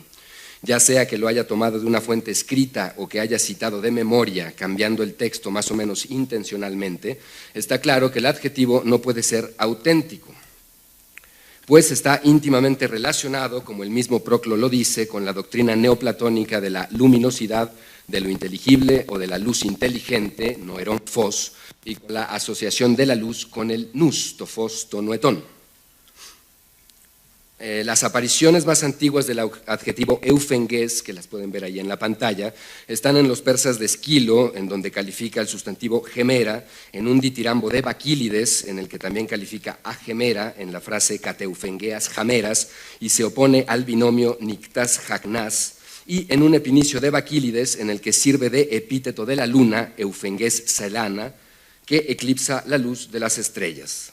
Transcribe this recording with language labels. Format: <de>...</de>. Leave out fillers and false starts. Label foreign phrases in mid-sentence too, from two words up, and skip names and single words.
<es>Ya sea que lo haya tomado de una fuente escrita o que haya citado de memoria, cambiando el texto más o menos intencionalmente, está claro que el adjetivo no puede ser auténtico, pues está íntimamente relacionado, como el mismo Proclo lo dice, con la doctrina neoplatónica de la luminosidad de lo inteligible o de la luz inteligente,</es> <el>νοερὸν φῶς,</el> <es>y con la asociación de la luz con el nous,</es> <el>τὸ φῶς, τὸ νοητόν.</el> <es>Las apariciones más antiguas del adjetivo eufenges, que las pueden ver ahí en la pantalla, están en los persas de Esquilo, en donde califica el sustantivo gemera, en un ditirambo de Baquílides, en el que también califica a gemera, en la frase</es> <el>κατ' εὐφεγγέας ἁμέρας,</el> <es>y se opone al binomio</es> <el>νύκτας ἁγνάς,</el> <es>y en un epinicio de Baquílides, en el que sirve de epíteto de la luna,</es> <el>εὐφεγγὴς σελάνα,</el> <es>que eclipsa la luz de las estrellas.</es>